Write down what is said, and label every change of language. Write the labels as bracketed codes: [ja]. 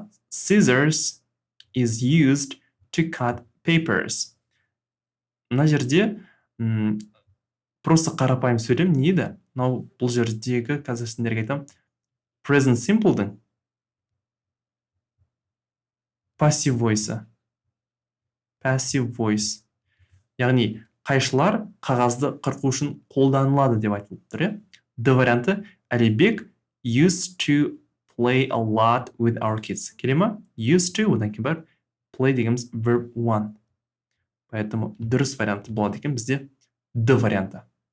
[en] Scissors is used to cut papers. [kk] Мына жерде [ru] просто [kk] қарапайым сөйлем не еді? Мынау бұл жердегі қазір сендерге айтам present simple'дың passive voice. [en] Passive voice. [kk] Яғни қайшылар қағазды қырқу үшін қолданылады деп айтылып тұр. Д варианты [en] Әлібек used to play a lot with our kids. [kk] Келе ма? Used to, одан кейін бар play дегеніміз verb one. [ru] Поэтому [kk] дұрыс варианты болады екен бізде Д варианты.